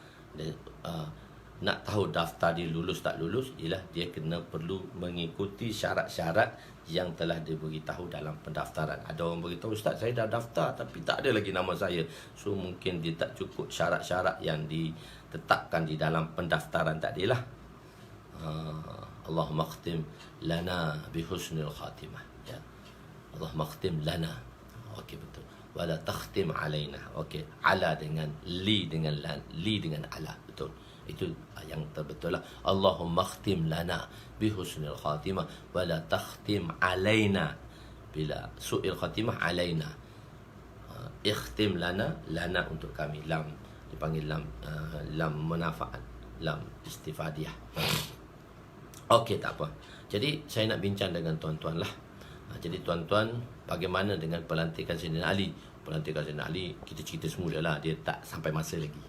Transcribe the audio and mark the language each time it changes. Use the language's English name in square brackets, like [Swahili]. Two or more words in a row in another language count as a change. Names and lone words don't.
[Malay] Nak tahu daftar dia lulus tak lulus, ialah dia kena perlu mengikuti syarat-syarat yang telah diberitahu dalam pendaftaran. Ada orang beritahu, Ustaz saya dah daftar tapi tak ada lagi nama saya. So mungkin dia tak cukup syarat-syarat yang ditetapkan di dalam pendaftaran tadilah. [Arabic] اللهم اختم لنا بحسن الخاتمة, ya. اللهم اختم لنا. [Malay] Okey, betul. [Arabic] ولا تختم علينا. [Malay] Okey, ala dengan li dengan lan, li dengan ala, betul. Itu yang terbetul lah. [Arabic] اللهم اختم لنا بحسن الخاتمة ولا تختم علينا بسوء الخاتمة علينا. اختم لنا, [Malay] lana untuk kami, lam dipanggil lam manfaat, lam istifadiyah. Okey, tak apa. Jadi saya nak bincang dengan tuan-tuan lah. Jadi tuan-tuan, bagaimana dengan pelantikan Sayyidina Ali? Pelantikan Sayyidina Ali kita cerita semula lah, dia tak sampai masa lagi.